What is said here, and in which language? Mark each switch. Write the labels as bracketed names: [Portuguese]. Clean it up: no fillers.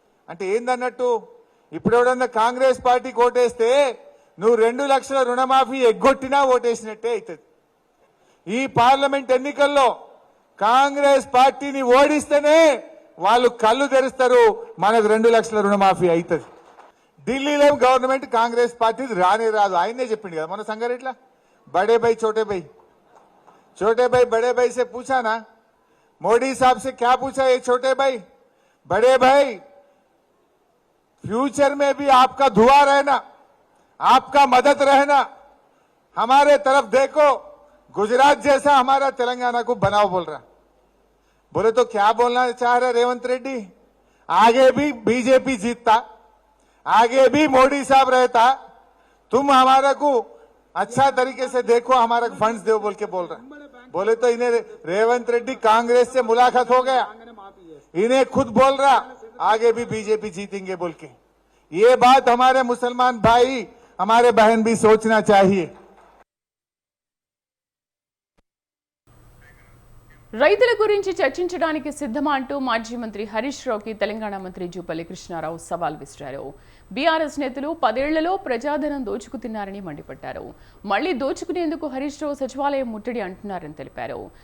[Telugu] అంటే ఏందన్నట్టు, ఇప్పుడు ఎవడన్నా కాంగ్రెస్ పార్టీకి ఓటేస్తే నువ్వు 2 లక్షల రుణమాఫీ ఎగ్గొట్టినా ఓటేసినట్టే అవుతుంది. ఈ పార్లమెంట్ ఎన్నికల్లో కాంగ్రెస్ పార్టీని ఓడిస్తేనే వాళ్ళు కళ్ళు తెరుస్తారు, మనకు 2 లక్షల రుణమాఫీ అవుతుంది. ఢిల్లీలో గవర్నమెంట్ కాంగ్రెస్ పార్టీ రానే రాదు. ఆయనే చెప్పిండు కదా మన సంగారెడ్డిలో, బడే భాయ్ [Hindi] छोटे भाई, छोटे भाई बड़े भाई से पूछा ना, मोदी साहब से क्या पूछा ये छोटे भाई, बड़े भाई फ्यूचर में भी आपका दुआ रहना, आपका मदद रहना, हमारे तरफ देखो, गुजरात जैसा हमारा तेलंगाना को बनाओ बोल रहा. बोले तो क्या बोलना चाह रहे रेवंत रेड्डी, आगे भी बीजेपी जीतता, आगे भी मोदी साहब रहता, तुम हमारा को अच्छा तरीके से देखो, हमारा फंड्स दो बोल के बोल रहा. बोले तो इन्हें रेवंत रेड्डी कांग्रेस से मुलाकात हो गया, इन्हें खुद बोल रहा आगे भी बीजेपी जीतेंगे बोल के. ये बात हमारे मुसलमान भाई, हमारे बहन भी सोचना चाहिए. [Telugu] రైతుల గురించి చర్చించడానికి సిద్ధమా అంటూ మాజీ మంత్రి హరీష్ రావుకి తెలంగాణ మంత్రి జూపల్లి కృష్ణారావు సవాల్ విసిరారు. బీఆర్ఎస్ నేతలు 10 ఏళ్లలో ప్రజాధనం దోచుకుతున్నారని మండిపడ్డారు. మళ్లీ దోచుకునేందుకు హరీష్ రావు సచివాలయం ముట్టడి అంటున్నారని తెలిపారు.